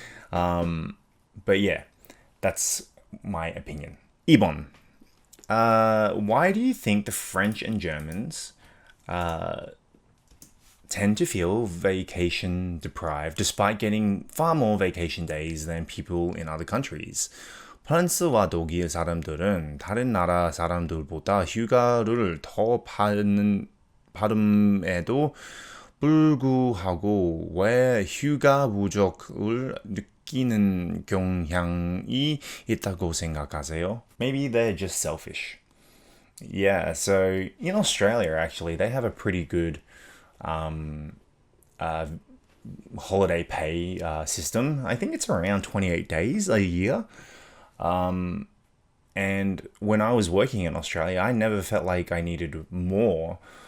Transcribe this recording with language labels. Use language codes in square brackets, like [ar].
[en] But yeah, that's my opinion. [ko] 2번. [en] Why do you think the French and Germans tend to feel vacation deprived despite getting far more vacation days than people in other countries? [ko] 프랑스와 독일 사람들은 다른 나라 사람들보다 휴가를 더 받음에도 불구하고 왜 휴가 부족을 느끼는 경향이 있다고 생각하세요? [en] Maybe they're just selfish. Yeah, so in Australia, actually, they have a pretty good holiday pay system. I think it's around 28 days a year. And when I was working in Australia, I never felt like I needed more.